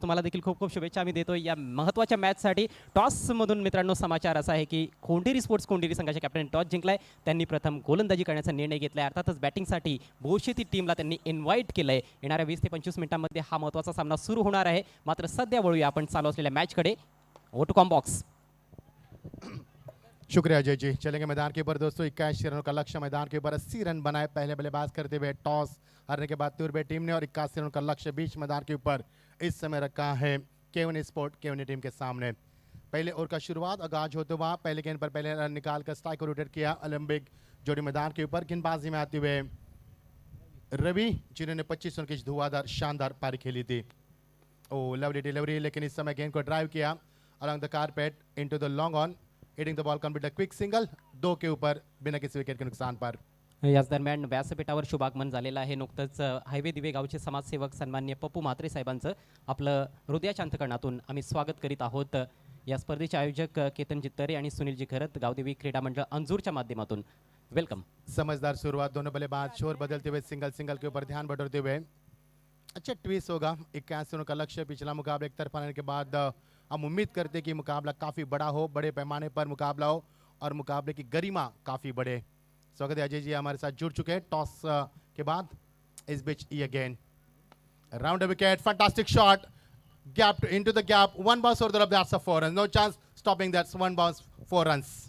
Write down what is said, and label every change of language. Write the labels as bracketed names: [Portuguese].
[Marathi] तुम्हाला देखील खूप खूप शुभेच्छा आम्ही देतो या महत्त्वाच्या मॅचसाठी. टॉसमधून मित्रांनो समाचार असा आहे की कोंडेरी स्पोर्ट्स कोंडेरी संघाच्या कॅप्टन टॉस जिंकलाय. त्यांनी प्रथम गोलंदाजी करण्याचा निर्णय घेतला आहे. अर्थातच बॅटिंगसाठी बोरशेती टीमला त्यांनी इन्व्हाइट केलं आहे. येणाऱ्या 20 ते 25 मिनिटांमध्ये हा महत्त्वाचा सामना सुरू होणार आहे. मात्र सध्या वळूया आपण चालू असलेल्या मॅचकडे. ओटोकॉम बॉक्स. [Hindi] शुक्रिया अजय जी. चलेंगे मैदान के ऊपर दोस्तों. 81 रनों का लक्ष्य. मैदान के ऊपर 80 रन बनाए पहले बल्लेबाज करते हुए टॉस हारने के बाद तुरबे टीम ने और 81 रनों का लक्ष्य बीच मैदान के ऊपर इस समय रखा है केवनी स्पोर्ट केवनी टीम के सामने. पहले ओवर का शुरुआत आगाज होते हुआ पहले गेंद पर पहले रन निकाल कर स्ट्राइक को रोटेट किया ओलंपिक जोड़ी मैदान के ऊपर. गेंदबाजी में आते हुए रवि जिन्होंने 25 रन की धुआंधार शानदार पारी खेली थी. [English] oh lovely delivery, [Hindi] लेकिन इस समय गेंद को ड्राइव किया [English] along the carpet into the long on, hitting the ball complete a quick single [Hindi] 2 के ऊपर बिना किसी विकेट के नुकसान पर. [Marathi] याच दरम्यान व्यासपीठावर शुभागमन झालेलं आहे. नुकतंच हायवे दिवे गावचे समाजसेवक सन्मान्य पप्पू म्हात्रे साहेबांचं आपलं हृदयाच्या अंतकरणातून आम्ही स्वागत करीत आहोत. या स्पर्धेचे आयोजक केतन जित्तरे आणि सुनीलजी खरत गावदेवी क्रीडा मंडळ अंजूरच्या माध्यमातून वेलकम. [Hindi] समझदार शुरुआत, दोनों बल्लेबाज शोर बदलते हुए सिंगल सिंगल के ऊपर ध्यान बटोरते हुए. अच्छा ट्विस्ट होगा, 81 रनों का लक्ष्य. पिछला मुकाबला एक तरफा रहने के बाद हम उम्मीद करते हैं कि मुकाबला काफी बड़ा हो, बड़े पैमाने पर मुकाबला हो और मुकाबले की गरिमा काफी बढ़े. स्वागत है अजय जी हमारे साथ जुड़ चुके हैं टॉस के बाद. इस बीच ये [English] Again round wicket, fantastic shot, gap into the gap, one bounce over the rub, that's a 4 runs, no chance stopping, that's one bounce, 4 runs.